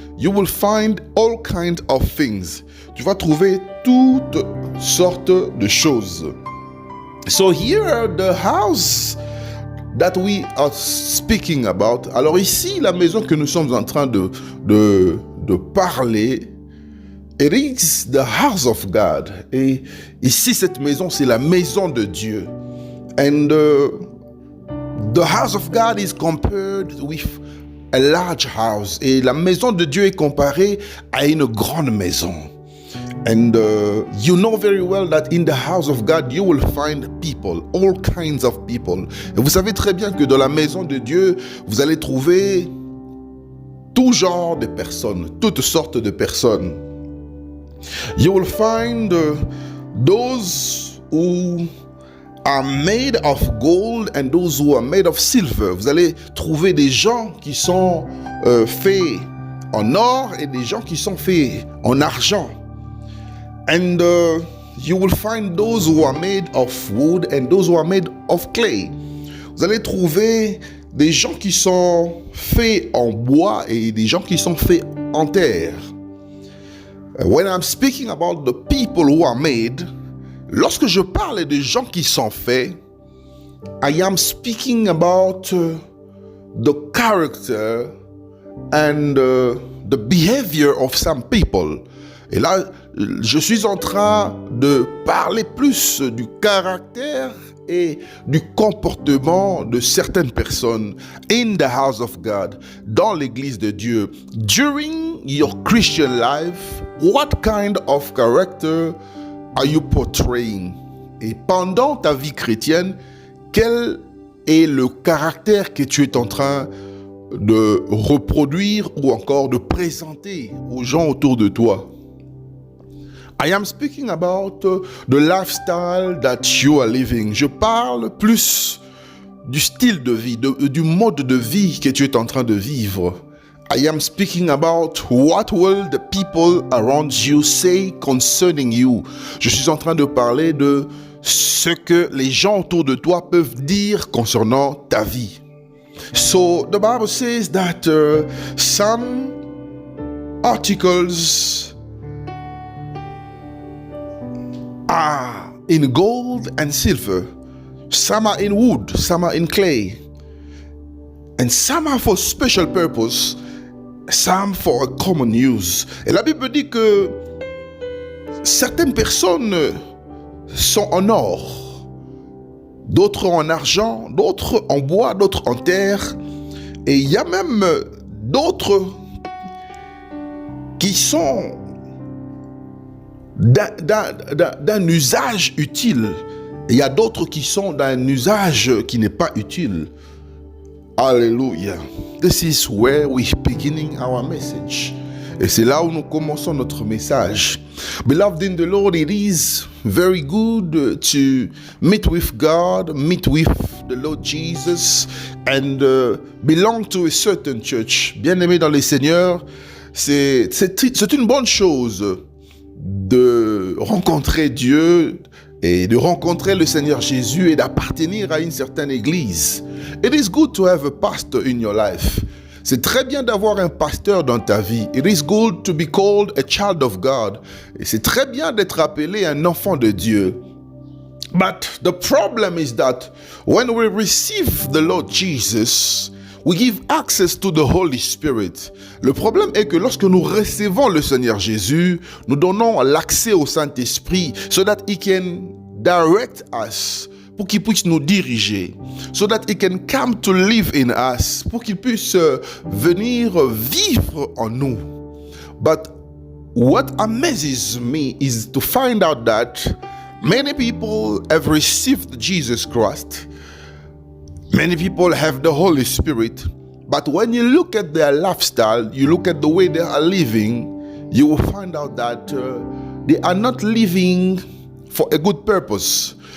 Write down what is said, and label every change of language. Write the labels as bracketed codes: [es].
[en] You will find all kinds of things. [fr] Tu vas trouver toutes sortes de choses. [en] So here the house that we are speaking about. [fr] Alors ici, la maison que nous sommes en train de parler, [en] it is the house of God. [fr] Et ici, cette maison, c'est la maison de Dieu. [en] And the house of God is compared with a large house. [fr] Et la maison de Dieu est comparée à une grande maison. [en] And you know very well that in the house of God, you will find people, all kinds of people. [fr] Et vous savez très bien que dans la maison de Dieu, vous allez trouver tout genre de personnes, toutes sortes de personnes. [en] You will find those who are made of gold and those who are made of silver. [fr] Vous allez trouver des gens qui sont faits en or et des gens qui sont faits en argent. [en] And you will find those who are made of wood and those who are made of clay. [fr] Vous allez trouver des gens qui sont faits en bois et des gens qui sont faits en terre. [en] When I'm speaking about the people who are made, [fr] lorsque je parle des gens qui sont faits, [en] I am speaking about the character and the behavior of some people. [fr] Et là, je suis en train de parler plus du caractère et du comportement de certaines personnes [en] in the house of God, [fr] dans l'église de Dieu. [en] During your Christian life, what kind of character are you portraying? [fr] Et pendant ta vie chrétienne, quel est le caractère que tu es en train de reproduire ou encore de présenter aux gens autour de toi? [en] I am speaking about the lifestyle that you are living. [fr] Je parle plus du style de vie, du mode de vie que tu es en train de vivre. [en] I am speaking about what will the people around you say concerning you. [fr] Je suis en train de parler de ce que les gens autour de toi peuvent dire concernant ta vie. [en] So the Bible says that some articles are in gold and silver, some are in wood, some are in clay, and some are for special purpose, some for a common use. [fr] Et la Bible dit que certaines personnes sont en or, d'autres en argent, d'autres en bois, d'autres en terre, et il y a même d'autres qui sont d'un usage utile. Il y a d'autres qui sont d'un usage qui n'est pas utile. Alléluia. [en] This is where we're beginning our message. [fr] Et c'est là où nous commençons notre message. [en] Beloved in the Lord, it is very good to meet with God, meet with the Lord Jesus, and belong to a certain church. [fr] Bien-aimé dans le Seigneur, c'est une bonne chose de rencontrer Dieu et de rencontrer le Seigneur Jésus et d'appartenir à une certaine église. [en] It is good to have a pastor in your life. [fr] C'est très bien d'avoir un pasteur dans ta vie. [en] It is good to be called a child of God. [fr] Et c'est très bien d'être appelé un enfant de Dieu. [en] But the problem is that when we receive the Lord Jesus, we give access to the Holy Spirit. [fr] Le problème est que lorsque nous recevons le Seigneur Jésus, nous donnons l'accès au Saint-Esprit [en] so that He can direct us, [fr] pour qu'il puisse nous diriger, [en] so that He can come to live in us, [fr] pour qu'il puisse venir vivre en nous. [en] But what amazes me is to find out that many people have received Jesus Christ. Many people have the Holy Spirit, but when you look at their lifestyle, you look at the way they are living, you will find out that they are not living for a good purpose.